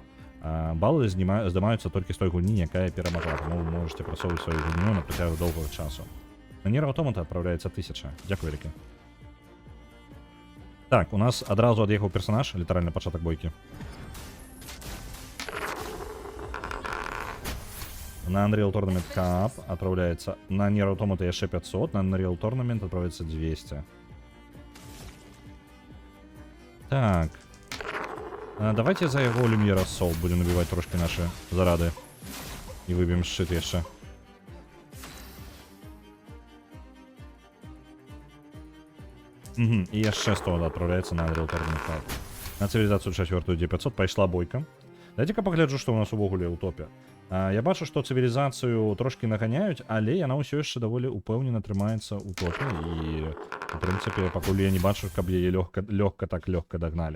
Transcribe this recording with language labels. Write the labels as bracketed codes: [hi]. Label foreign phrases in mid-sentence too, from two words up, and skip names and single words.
[be] Балы здымаюцца толькі з той гульні, якая перамагла, таму вы можете прасоўваць сваю гульню на працягу доўгага часу. На Nier Automata адпраўляецца 1000. Дзякую вялікі. Так, у нас адразу ад'ехаў персонаж, літаральна пачатак бойкі. [ru] На Unreal Tournament Cup отправляется... [be] На Nier Automata яшчэ 500, на Unreal Tournament отправляется 200. Так. [ru] Давайте за яго Люмьера Сол будем набивать трошки наши зарады. И выбьем шит яшчэ. И яшчэ 100 отправляется на Unreal Tournament Cup. [be] На цивилизацию 4 D500 пайшла бойка. Дайце-ка пагляджу, што ў нас увогуле ў топе. Я бачу, што цывілізацыю трошкі наганяюць, але яна ўсё яшчэ даволі упэўнена трымаецца ў топе. І, у прынцыпе, пакуль я не бачу, каб яе лёгка дагналі.